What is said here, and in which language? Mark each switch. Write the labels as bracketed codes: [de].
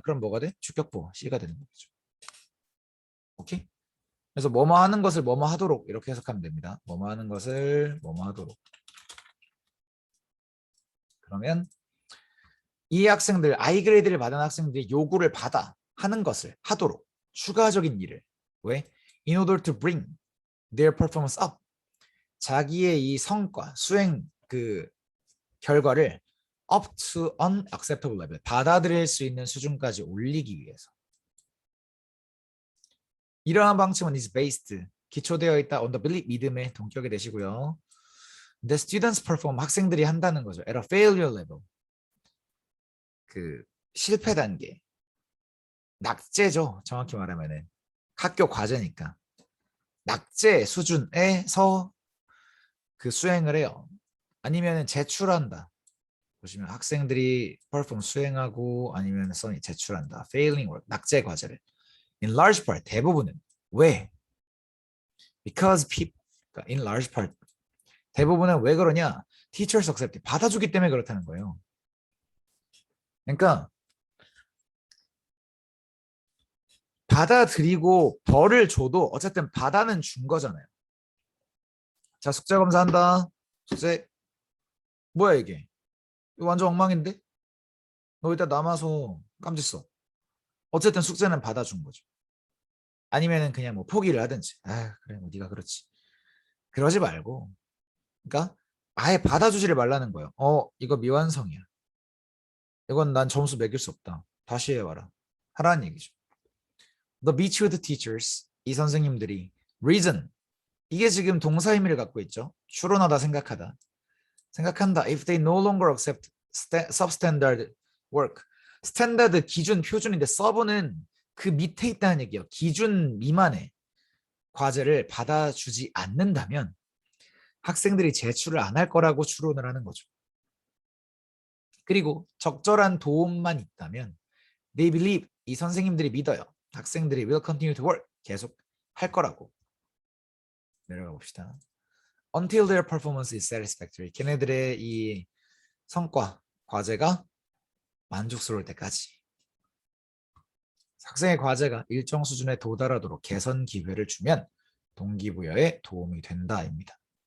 [ko] 그럼 뭐가 돼? 주격 보어. C가 되는 거죠. 오케이? 그래서 뭐뭐 하는 것을 뭐뭐 하도록 이렇게 해석하면 됩니다. 뭐뭐 하는 것을 뭐뭐 하도록. 그러면 이 학생들, I그레이드를 받은 학생들이 요구를 받아 하는 것을 하도록. 추가적인 일을. 왜? [en] In order to bring their performance up. [ko] 자기의 이 성과, 수행 그 결과를 [en] up to unacceptable level. [ko] 받아들일 수 있는 수준까지 올리기 위해서. 이러한 방침은 [en] is based. [ko] 기초되어 있다 [en] on the belief, [ko] 믿음에 동격이 되시고요. [en] The students perform, [ko] 학생들이 한다는 거죠. [en] at a failure level. [ko] 그 실패 단계. 낙제죠. 정확히 말하면은. 학교 과제니까. 낙제 수준에서 그 수행을 해요. 아니면 제출한다. 보시면 학생들이 perform 수행하고 아니면 써니 제출한다. [en] failing work, [ko] 낙제 과제를. [en] In large part, [ko] 대부분은. 왜? [en] Because people, in large part, [ko] 대부분은 왜 그러냐? [en] Teachers accept, [ko] 받아주기 때문에 그렇다는 거예요. 그러니까 받아들이고 벌을 줘도 어쨌든 받아는 준 거잖아요. 자, 숙제 검사한다. 숙제 뭐야 이게? 이거 완전 엉망인데? 너 이따 남아서 깜지 써. 어쨌든 숙제는 받아준 거죠. 아니면은 그냥 뭐 포기를 하든지. 아, 그래, 뭐 네가 그렇지. 그러지 말고. 그러니까 아예 받아주지를 말라는 거예요. 이거 미완성이야. 이건 난 점수 매길 수 없다. 다시 해봐라. 하라는 얘기죠. [en] The beach with the teachers. [ko] 이 선생님들이 reason. 이게 지금 동사 의미를 갖고 있죠. 추론하다, 생각하다. 생각한다. [en] If they no longer accept substandard work. [ko] 스탠다드 기준 표준인데 서브는 그 밑에 있다는 얘기예요. 기준 미만의 과제를 받아주지 않는다면 학생들이 제출을 안 할 거라고 추론을 하는 거죠. 그리고 적절한 도움만 있다면 [en] they believe, [ko] 이 선생님들이 믿어요. 학생들이 [en] will continue to work, [ko] 계속 할 거라고. 내려가 봅시다. [en] Until their performance is satisfactory. [ko] 걔네들의 이 성과, 과제가 만족스러울 때까지. 학생의 과제가 일정 수준에 도달하도록 개선 기회를 주면 동기부여에 도움이 된다입니다.